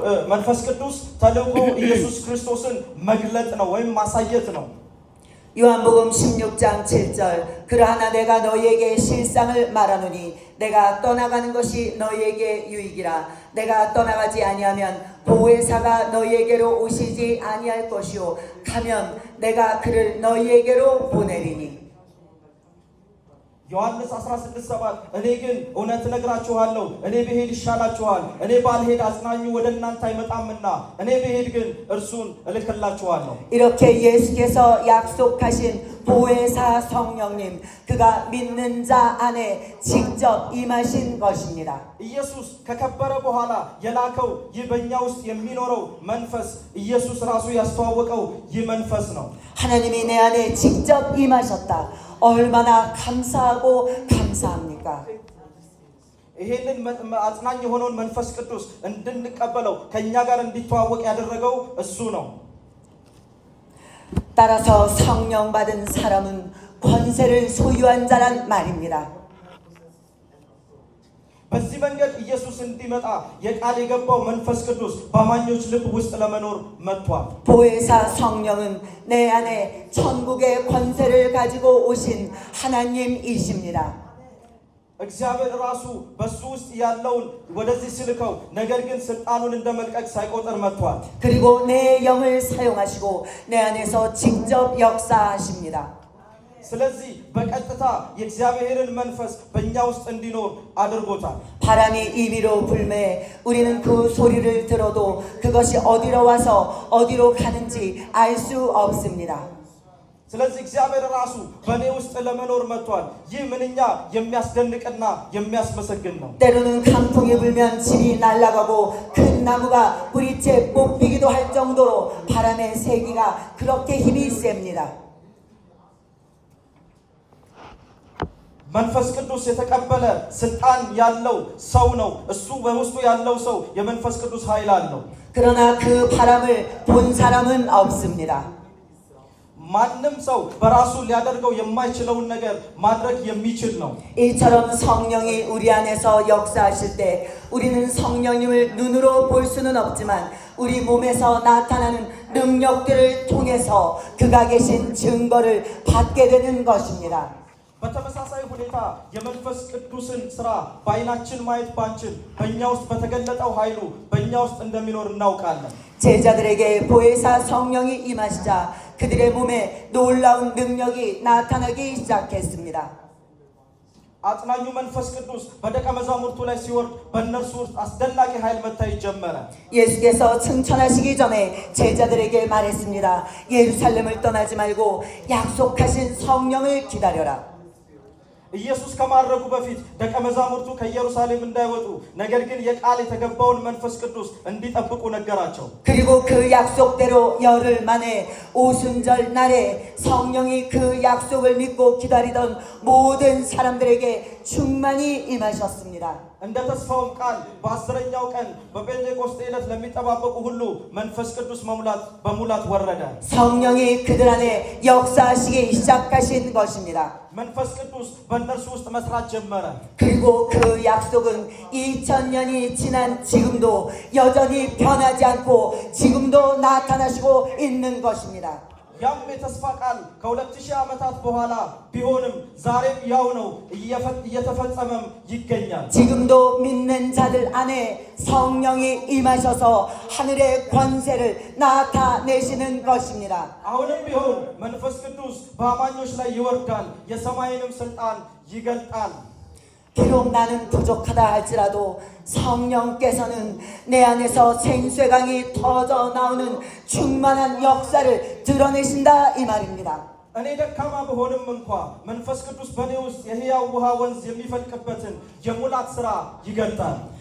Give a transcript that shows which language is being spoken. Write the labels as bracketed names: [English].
[Amharic] መንፈስ ቅዱስ ተልእኮ ኢየሱስ ክርስቶስን መግለጥ ነው ወይም ማሳየት ነው [Korean] 요한복음 16장 7절 그러하나 내가 너희에게 실상을 말하노니 내가 떠나가는 것이 너희에게 유익이라 내가 떠나가지 아니하면 보혜사가 너희에게로 오시지 아니할 것이요 가면 내가 그를 너희에게로 보내리니 [Amharic] ዮሐንስ 16:7 እኔ ግን እውነት እነግራችኋለሁ እኔ ብሄድ ይሻላችኋል እኔ ባልሄድ አጽናኙ ወደ እናንተ አይመጣምና እኔ ብሄድ ግን እርሱን እልክላችኋለሁ [Korean] 이렇게 예수께서 약속하신 보혜사 성령님 그가 믿는 자 안에 직접 임하신 것입니다. [Amharic] ኢየሱስ ከከበረ በኋላ የላከው ይህ በእኛ ውስጥ የሚኖረው መንፈስ ኢየሱስ ራሱ ያስተዋወቀው ይህ መንፈስ ነው [Korean] 하나님이 내 안에 직접 임하셨다. 얼마나 감사하고 감사합니까? [Amharic] ይሄንን አጽናኝ የሆነውን መንፈስ ቅዱስ እንድንቀበለው ከኛ ጋር እንዲተዋወቅ ያደረገው እሱ ነው። [Korean] 따라서 성령 받은 사람은 권세를 소유한 자란 말입니다. [Amharic] በዚህ መንገድ ኢየሱስ እንዲመጣ የቃል የገባው መንፈስ ቅዱስ በአማኞች ልብ ውስጥ ለመኖር መጥቷል። [Korean] 보혜사 성령은 내 안에 천국의 권세를 가지고 오신 하나님이십니다. [Amharic] እግዚአብሔር ራሱ በሱ ውስጥ ያለውን ወደዚህ ስልከው ነገር ግን ስልጣኑን እንደመልቀቅ ሳይቆጥር መጥቷል። [Korean] 그리고 내 영을 사용하시고 내 안에서 직접 역사하십니다. [Amharic] ስለዚህ በቀጥታ የእግዚአብሔርን መንፈስ በእኛ ውስጥ እንዲኖር አድርጎታል። [Korean] 바람이 임의로 불매 우리는 그 소리를 들어도 그것이 어디로 와서 어디로 가는지 알 수 없습니다. [Amharic] ስለዚህ እግዚአብሔር ራሱ በእኔ ውስጥ ለመኖር መጥቷል። ይህ ምንኛ የሚያስደንቅና የሚያስመሰግን ነው። [Korean] 때로는 강풍이 불면 집이 날아가고 큰 나무가 뿌리째 뽑히기도 할 정도로 바람의 세기가 그렇게 힘이 셉니다. [Amharic] መንፈስ ቅዱስ የተቀበለ ስልጣን ያለው ሰው ነው። እሱ በውስጡ ያለው ሰው የመንፈስ ቅዱስ ኃይል አለው። [Korean] 그러나 그 바람을 본 사람은 없습니다. [Amharic] ማንም ሰው በራሱ ሊያደርገው የማይችለውን ነገር ማድረግ የሚችል ነው። [Korean] 이처럼 성령이 우리 안에서 역사하실 때 우리는 성령님을 눈으로 볼 수는 없지만 우리 몸에서 나타나는 능력들을 통해서 그가 계신 증거를 받게 되는 것입니다. [Amharic] በተመሳሳይ ሁኔታ የመንፈስ ቅዱስን ስራ በዓይናችን ማየት ባንችል በእኛ ውስጥ በተገለጠው ኃይሉ በእኛ ውስጥ እንደሚኖር እናውቃለን። [Korean] 제자들에게 보혜사 성령이 임하시자 그들의 몸에 놀라운 능력이 나타나기 시작했습니다. [Amharic] አጽናኙ መንፈስ ቅዱስ በደቀ መዛሙርቱ ላይ ሲወርድ በእነርሱ ውስጥ አስደናቂ ኃይል መታየት ጀመረ። [Korean] 예수께서 승천하시기 전에 제자들에게 말했습니다. 예루살렘을 떠나지 말고 약속하신 성령을 기다려라. [Amharic] ኢየሱስ ከማድረጉ በፊት ደቀ መዛሙርቱ ከኢየሩሳሌም እንዳይወጡ ነገር ግን የቃል የተገባውን መንፈስ ቅዱስ እንዲጠብቁ ነገራቸው። [Korean] 그리고 그 약속대로 열흘 만에 오순절 날에 성령이 그 약속을 믿고 기다리던 모든 사람들에게 충만히 임하셨습니다. [Amharic] እንደ ተስፋውም ቃል በ10ኛው ቀን በጴንጤቆስጤ ዕለት ለሚጠባበቁ ሁሉ መንፈስ ቅዱስ በሙላት ወረደ። [Korean] 성령이 그들 안에 역사하시기 시작하신 것입니다. [Amharic] መንፈስ ቅዱስ በእነርሱ ውስጥ መስራት ጀመረ። [Korean] 그리고 그 약속은 2000년이 지난 지금도 여전히 변하지 않고 지금도 나타나시고 있는 것입니다. [Amharic] ያም የተስፋ ቃል ከ2000 ዓመታት በኋላ ቢሆንም ዛሬም ያው ነው፣ እየተፈጸመም ይገኛል። [Korean] 지금도 믿는 자들 안에 성령이 임하셔서 하늘의 권세를 나타내시는 것입니다. [Amharic] አሁንም ቢሆን መንፈስ ቅዱስ በአማኞች ላይ ይወርዳል፣ የሰማይንም ስልጣን ይገልጣል። [Korean] 비록 나는 부족하다 할지라도 성령께서는 내 안에서 생수강이 터져 나오는 충만한 역사를 드러내신다 이 말입니다. [Amharic] እኔ ደካማ በሆንም እንኳ መንፈስ ቅዱስ በእኔ ውስጥ የሕያው ውሃ ወንዝ የሚፈልቅበትን የሙላት ሥራ ይገልጣል።